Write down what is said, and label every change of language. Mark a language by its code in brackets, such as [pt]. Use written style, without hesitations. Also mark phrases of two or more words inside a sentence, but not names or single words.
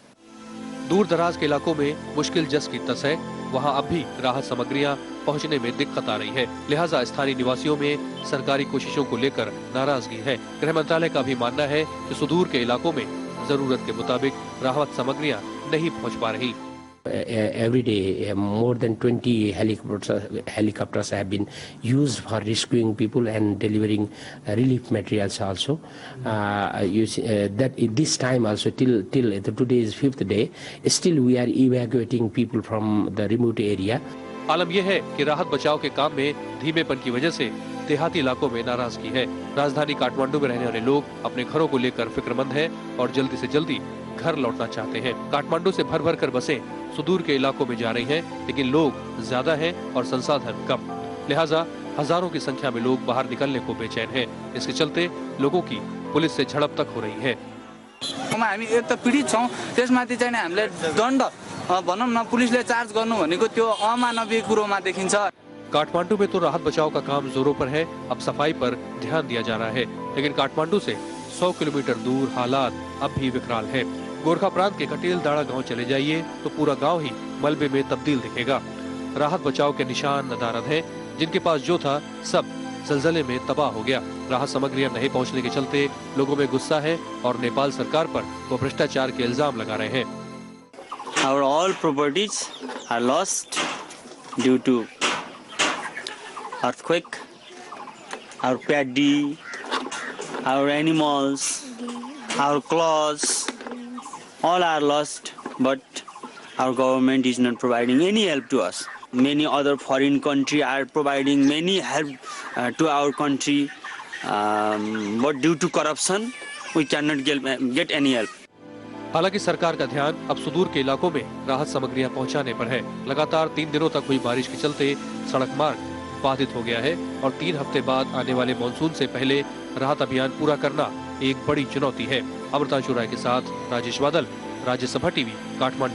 [hi] दूर दराज के इलाकों में मुश्किल जस की तस है। वहाँ अब भी राहत सामग्रियाँ पहुँचने में दिक्कत आ रही है। लिहाजा स्थानीय निवासियों में सरकारी कोशिशों को लेकर नाराजगी है। गृह मंत्रालय का भी मानना है कि सुदूर के इलाकों में जरूरत के मुताबिक राहत सामग्रियाँ नहीं पहुँच पा रही। [en] Every day, more than 20 helicopters have been used for rescuing people and delivering relief materials also. You see, that this time also till today is 5th day, still we are evacuating people from the remote area. [hi] आलम यह है कि राहत बचाव के काम में धीमेपन की वजह से देहाती इलाकों में नाराजगी है। राजधानी काठमांडू में रहने वाले लोग अपने घरों को लेकर फिक्रमंद हैं और जल्दी से जल्दी घर लौटना चाहते हैं। काठमांडू से भर भर कर बसें सुदूर के इलाकों में जा रही हैं, लेकिन लोग ज्यादा हैं और संसाधन कम। लिहाजा हजारों की संख्या में लोग बाहर निकलने को बेचैन हैं। इसके चलते लोगों की पुलिस से झड़प तक हो रही है। [ne] हामी एक त पीडित छौं, त्यसमाथि चाहिँ हामीले दण्ड भनौं न पुलिसले चार्ज गर्नु भनेको त्यो अमानवीय कुरोमा देखिन्छ। [hi] काठमांडू में तो राहत बचाव का काम जोरों पर है। अब सफाई पर ध्यान दिया जा रहा है, लेकिन काठमांडू से 100 किलोमीटर दूर हालात अब भी विकराल है। गोरखा प्रांत के कटेल दाड़ा गांव चले जाइए तो पूरा गांव ही मलबे में तब्दील दिखेगा। राहत बचाव के निशान नदारद हैं, जिनके पास जो था सब जलजले में तबाह हो गया। राहत सामग्रियां नहीं पहुंचने के चलते लोगों में गुस्सा है और नेपाल सरकार पर वो भ्रष्टाचार के इल्जाम लगा रहे हैं। [en] Our all properties are lost due to earthquake. Our paddy, our animals, our clothes, all are lost. But our government is not providing any help to us. Many other foreign countries are providing many help to our country, but due to corruption, we cannot get any help. [hi] हालांकि सरकार का ध्यान अब सुदूर के इलाकों में राहत सामग्रियां पहुंचाने पर है। लगातार 3 दिनों तक हुई बारिश के चलते सड़क मार्ग बाधित हो गया है और 3 हफ्ते बाद आने वाले मानसून से पहले राहत अभियान पूरा करना एक बड़ी चुनौती है। अमृतांशु राय के साथ राजेश बादल, राज्यसभा टीवी, काठमांडू।